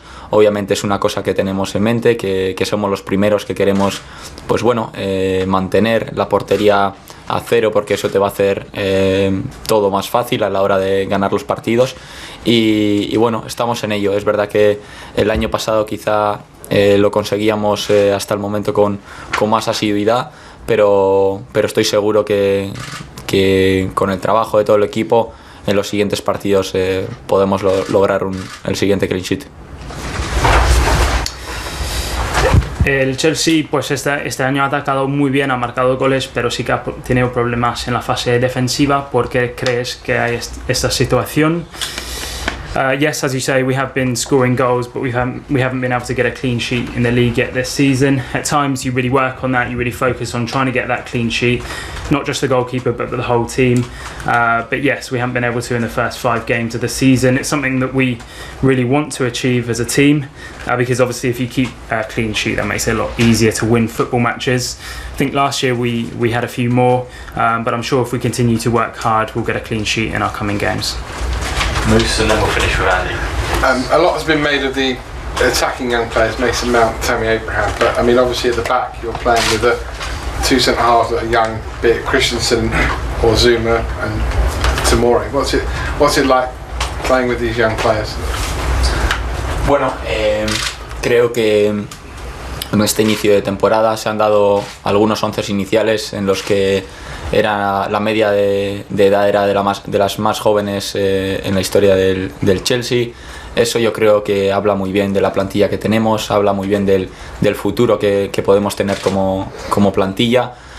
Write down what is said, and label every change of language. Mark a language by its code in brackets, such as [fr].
[es] Obviamente es una cosa que tenemos en mente, que somos los primeros que queremos mantener la portería a cero, porque eso te va a hacer todo más fácil a la hora de ganar los partidos y estamos en ello. Es verdad que el año pasado quizá lo conseguíamos hasta el momento con más asiduidad, pero estoy seguro que con el trabajo de todo el equipo en los siguientes partidos podemos lograr el siguiente clean sheet. El Chelsea pues este año ha atacado muy bien, ha marcado goles, pero sí que ha tenido problemas en la fase defensiva. ¿Por qué crees que hay esta situación? [en] Yes, as you say, we have been scoring goals, but we haven't been able to get a clean sheet in the league yet this season. At times you really work on that, you really focus on trying to get that clean sheet, not just the goalkeeper but the whole team. But yes, we haven't been able to in the first 5 games of the season. It's something that we really want to achieve as a team, because obviously if you keep a clean sheet, that makes it a lot easier to win football matches. I think last year we had a few more, but I'm sure if we continue to work hard, we'll get a clean sheet in our coming games. Moose, and then we'll finish with Andy. A lot has been made of the attacking young players, Mason Mount, Tammy Abraham, but I mean obviously at the back you're playing with the 2 centre halves that are young, be it Christensen or Zuma and Tomori. What's it like playing with these young players? [es] Bueno, creo que en este inicio de temporada se han dado algunos 11 iniciales en los que la media de edad era de las más jóvenes en la historia del Chelsea. Eso yo creo que habla muy bien de la plantilla que tenemos, habla muy bien del futuro que podemos tener como plantilla.